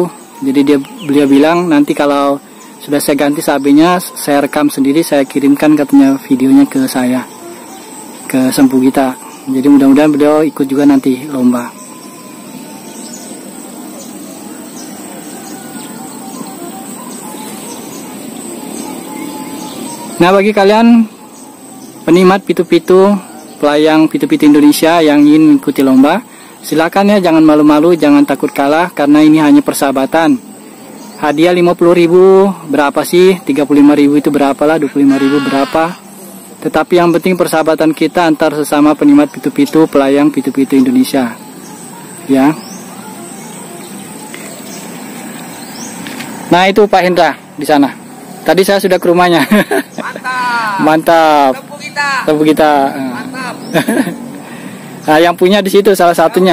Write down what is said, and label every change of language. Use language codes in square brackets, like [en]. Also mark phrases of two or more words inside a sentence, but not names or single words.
[id] Jadi beliau bilang nanti kalau sudah saya ganti sabenya, saya rekam sendiri, saya kirimkan katanya videonya ke saya, ke Sampugita. Jadi mudah-mudahan beliau ikut juga nanti lomba. Nah, bagi kalian penikmat pitu-pitu, pelayang pitu-pitu Indonesia yang ingin mengikuti lomba, silakan ya, jangan malu-malu, jangan takut kalah, karena ini hanya persahabatan. Hadiah 50.000 berapa sih? 35.000 itu berapa lah, 25.000 berapa? Tetapi yang penting persahabatan kita antar sesama penikmat pitu-pitu, pelayang pitu-pitu Indonesia. Ya. Nah, itu Pak Hendra di sana. Tadi saya sudah ke rumahnya. Mantap. Mantap. Sampugita. Mantap. Nah, yang punya di situ salah satunya.